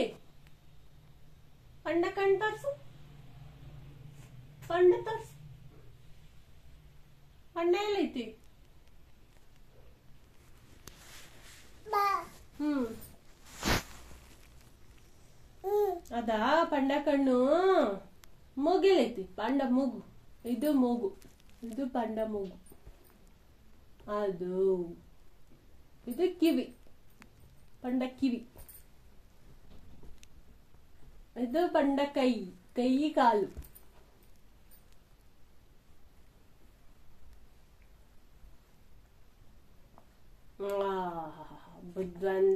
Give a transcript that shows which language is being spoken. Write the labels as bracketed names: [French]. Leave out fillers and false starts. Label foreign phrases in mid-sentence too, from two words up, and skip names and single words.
[Kannada] ಪಂಡ ಕಣ್ಣು ತೋರ್ಸು. ಪಂಡ ತೋರ್ಸು. ಪಂಡ ಎಲ್ಲೈತಿ? ಅದಾ ಪಂಡ ಕಣ್ಣು. ಮೂಗೆಲ್ಲೈತಿ? ಪಂಡ ಮೂಗು. ಇದು ಮೂಗು, ಇದು ಪಂಡ ಮೂಗು. ಅದು ಇದು ಕಿವಿ, ಪಂಡ ಕಿವಿ. ಇದು ಪಂಡ ಕೈ, ಕೈ ಕಾಲು. ಬುದ್ಧಿವಂತ.